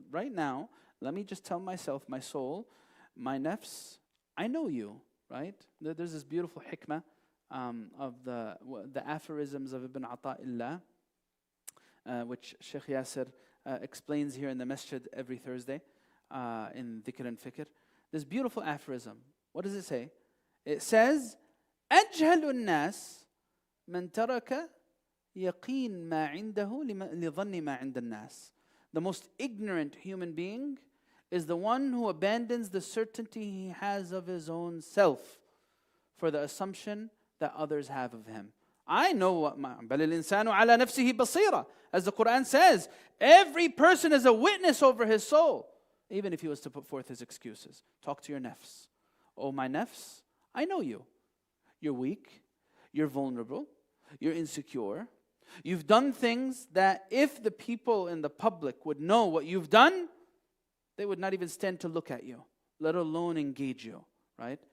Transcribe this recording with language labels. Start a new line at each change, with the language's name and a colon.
English: Right now, let me just tell myself, my soul, my nafs, I know you, right? There's this beautiful hikmah of the aphorisms of Ibn Ata'illah, which Shaykh Yasser explains here in the masjid every Thursday in Dhikr and Fikr. This beautiful aphorism. What does it say? It says,
Arabic: أَجْهَلُ النَّاسِ مَنْ تَرَكَ يَقِينَ مَا عِنْدَهُ لِظَنِّ مَا عِنْدَ النَّاسِ.
English: The most ignorant human being is the one who abandons the certainty he has of his own self for the assumption that others have of him. I know what
Arabic: بَلِ الْإِنسَانُ عَلَى نَفْسِهِ بَصِيرًا.
English: As the Quran says, every person is a witness over his soul, even if he was to put forth his excuses. Talk to your nafs. Oh, my nafs, I know you. You're weak, you're vulnerable, you're insecure. You've done things that if the people in the public would know what you've done, they would not even stand to look at you, let alone engage you, right?